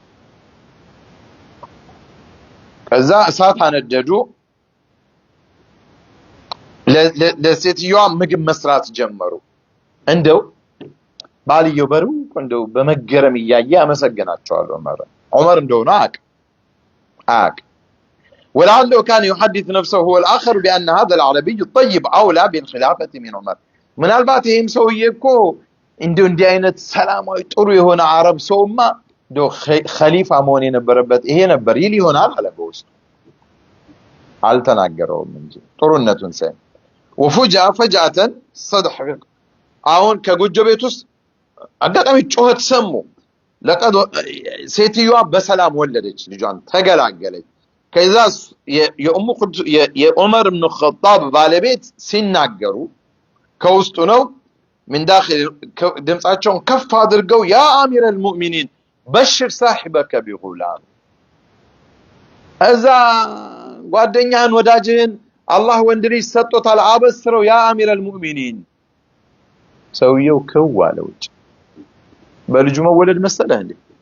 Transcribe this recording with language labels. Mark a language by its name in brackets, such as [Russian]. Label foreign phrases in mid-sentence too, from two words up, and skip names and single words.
[Amharic] ከዛ እሳት አነደዱ። ለሴትዮዋ ምግብ መስራት ጀመሩ። እንደው ባልየው በሩቅ እንደው በመገረም እያየ ያመሰግናቸዋል ዑመር እንደሆነ አቅ ولعله [Arabic] كان يحدث نفسه هو الآخر بأن هذا العربي الطيب أولى بالخلافة من عمر [Amharic] ምናልባት ይሄም ሰውዬ እኮ እንደው እንዲህ አይነት ሰላማዊ ጥሩ የሆነ አረብ ሰውማ እንደው ኸሊፋ መሆን የነበረበት ይሄ ነበር ይል ይሆናል አለ በውስጡ። አልተናገረውም እንጂ ጥሩነቱን ሳይ [Arabic] فجأة صدح [Amharic] አሁን ከጎጆ ቤት ውስጥ አጋጣሚ ጮኸት ሰሙ። ለቀድ ሴትዮዋ በሰላም ወለደች፣ ልጇን ተገላገለች። ከዛ የዑመር ኢብኑ ኸጣብ ባለቤት ሲናገሩ ከውስጡ ነው [Arabic] من داخل [Amharic] ድምጻቸውን ከፍ አድርገው [Arabic] يا أمير المؤمنين بشر صاحبك بغلام [Amharic] እዛ ጓደኛህን ወዳጅህን አላህ ወንድ ልጅ ሰጥቶታል አበስረው [Arabic] يا أمير المؤمنين። [Amharic] ሰውየው ከዋለ ውጭ በልጁ መወለድ መሰለህ እንዴ?